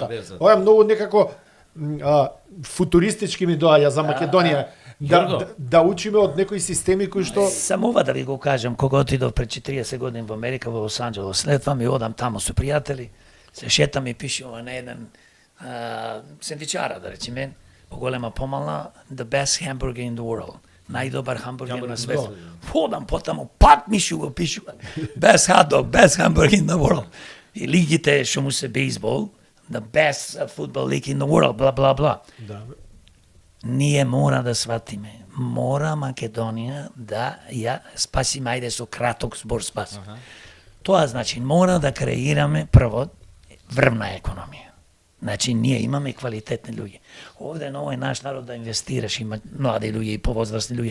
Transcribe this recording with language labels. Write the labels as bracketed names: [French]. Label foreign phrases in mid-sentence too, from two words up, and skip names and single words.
[Macedonian] Ова е многу некако футуристички ми доаѓа за Македонија. Да учиме од некои системи кои што... Само ова да ви го кажам, кога отидов пред 40 години во Америка, во Лос Анџелес, [Bulgarian] след това [Macedonian] ми одам таму со пријатели, се шетам и пишува на еден сендичара, да речеме, поголема помална, [English] the best hamburger in the world. [Macedonian] Најдобар хамбургер на светот. Ходам потаму, пат ми шо го пишува. [English] Best hot dog, best hamburger in the world. [Macedonian] И лигите што му се бейсбол, [English] the best football league in the world, бла, бла, бла. [Macedonian] Да. Ние мора да сватиме. Мора Македонија да ја спасиме, ајде со краток збор спас. Тоа значи, мора да креираме прво врвна економија. Значи, ние имаме квалитетни луѓе. Овде на овој наш народ да инвестираш, има млади луѓе и повозрастни луѓе.